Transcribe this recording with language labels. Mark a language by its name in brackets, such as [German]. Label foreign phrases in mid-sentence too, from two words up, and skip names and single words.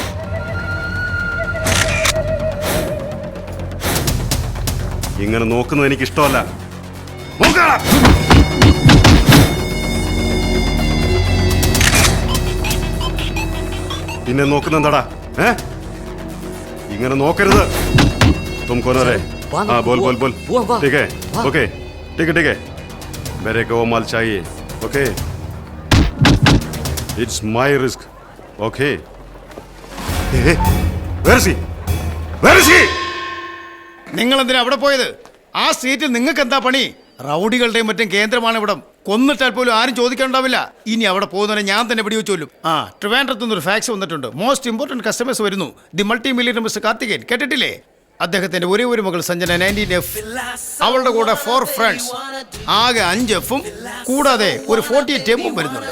[Malayalam] ഇങ്ങനെ നോക്കുന്നത് എനിക്ക് ഇഷ്ടമല്ല. പിന്നെ നോക്കുന്ന എന്താടാ? ഇങ്ങനെ നോക്കരുത്. [Hindi] तुम कौन रे? हाँ बोल बोल बोल. ठीक है, ओके, ठीक है ठीक है. मेरे को वो माल चाहिए. [English] OK, it's my risk. OK. Where is he? Where is he? [Malayalam] നിങ്ങൾ എന്തിനാ അവിടെ പോയത്? ആ സ്ട്രീറ്റിൽ നിങ്ങൾക്ക് എന്താ പണി? റൗഡികളുടെയും മറ്റും കേന്ദ്രമാണ് ഇവിടം. കൊന്നിട്ടാൽ പോലും ആരും ചോദിക്കാനുണ്ടാവില്ല. ഇനി അവിടെ പോകുന്നവരെ ഞാൻ തന്നെ പിടിവെച്ചോല്ലും. ട്രിവാൻഡ്രത്തു നിന്നൊരു ഫാക്സ് വന്നിട്ടുണ്ട്. [English] most important customers [Malayalam] വരുന്നു. [English] the multi millionaire Mister [Malayalam] കാർത്തികേയൻ, കേട്ടിട്ടില്ലേ? അദ്ദേഹത്തിന്റെ ഒരേ ഒരു മകൾ സഞ്ജന 19F, അവളുടെ കൂടെ 4 ഫ്രണ്ട്സ്, ആകെ 5 Fഉം കൂടാതെ ഒരു 48 Mഉം വരുന്നുണ്ട്.